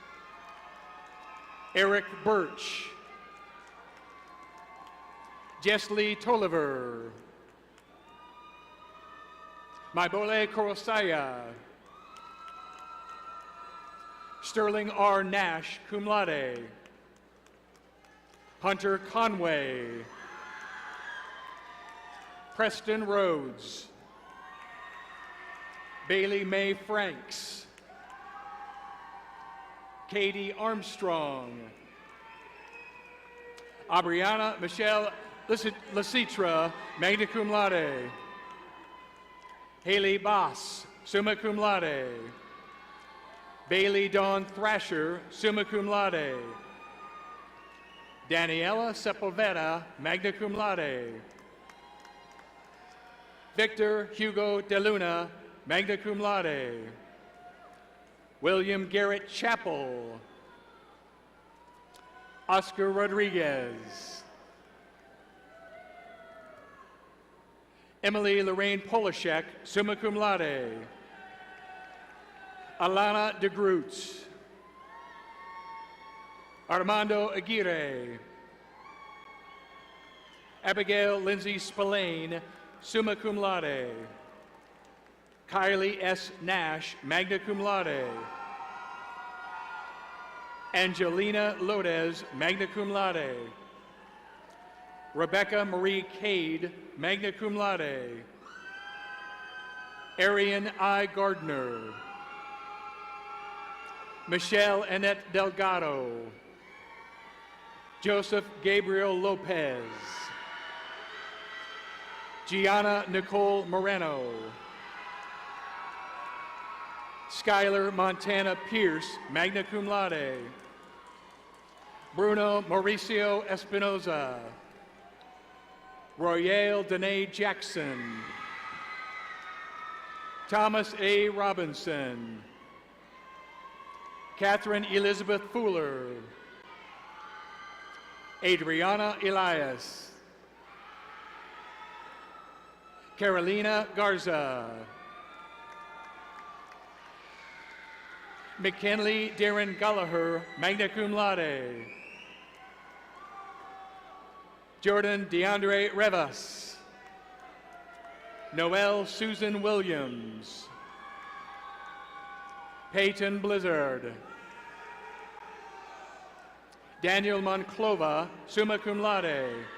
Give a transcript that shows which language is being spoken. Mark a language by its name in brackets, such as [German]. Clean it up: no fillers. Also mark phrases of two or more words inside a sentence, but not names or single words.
[English] Eric Birch. Jeslie Tolliver. Maibole Korosaya. Sterling R. Nash, [Latin] cum laude. [English] Hunter Conway. Preston Rhodes. Bailey Mae Franks. Katie Armstrong. Abriana Michelle Lasitra, [Latin] magna cum laude. [English] Haley Boss, [Latin] summa cum laude. [English] Bailey Dawn Thrasher, [Latin] summa cum laude. [English] Daniela Sepulveda, [Latin] magna cum laude. [English] Victor Hugo De Luna, [Latin] magna cum laude. [English] William Garrett Chappell. Oscar Rodriguez. Emily Lorraine Polishek, [Latin] summa cum laude. [English] Alana de Groot. Armando Aguirre. Abigail Lindsay Spillane, [Latin] summa cum laude. [English] Kylie S. Nash, [Latin] magna cum laude. [English] Angelina Lodez, [Latin] magna cum laude. [English] Rebecca Marie Cade, [Latin] magna cum laude. [English] Arian I. Gardner. Michelle Annette Delgado. Joseph Gabriel Lopez. Gianna Nicole Moreno. Skylar Montana Pierce, [Latin] magna cum laude. [English] Bruno Mauricio Espinoza. Royale Danae Jackson. Thomas A. Robinson. Catherine Elizabeth Fuller. Adriana Elias. Carolina Garza. McKinley Darren Gallagher, [Latin] magna cum laude. [English] Jordan DeAndre Revas. Noelle Susan Williams. Peyton Blizzard. Daniel Monclova, [Latin] summa cum laude.